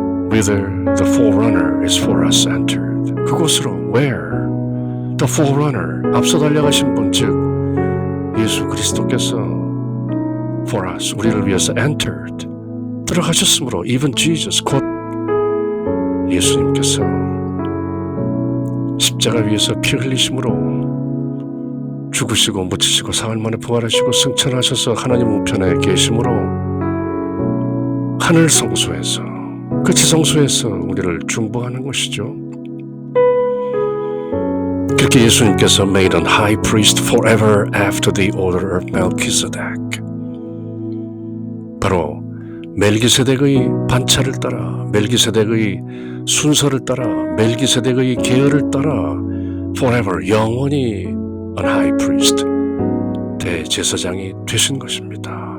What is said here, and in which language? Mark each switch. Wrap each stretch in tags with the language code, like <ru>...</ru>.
<en>Whither the forerunner is for us entered,</en> <ko>그곳으로</ko> <en>where the forerunner,</en> <ko>앞서 달려가신 분, 즉 예수 그리스도께서</ko> <en>for us,</en> <ko>우리를 위해서 entered, 들어가셨으므로</ko> <en>even Jesus,</en> <ko>곧 예수님께서 십자가 위에서 피 흘리심으로 죽으시고 묻히시고 사흘 만에 부활하시고 승천하셔서 하나님 우편에 계심으로 하늘 성소에서 그 지성소에서 우리를 중보하는 것이죠. 그렇게 예수님께서</ko> <en>made an high priest forever after the order of Melchizedek.</en> <ko>바로 멜기세덱의 반차를 따라, 멜기세덱의 순서를 따라, 멜기세덱의 계열을 따라 forever, 영원히</ko> <en>an high priest,</en> <ko>대제사장이 되신 것입니다.</ko>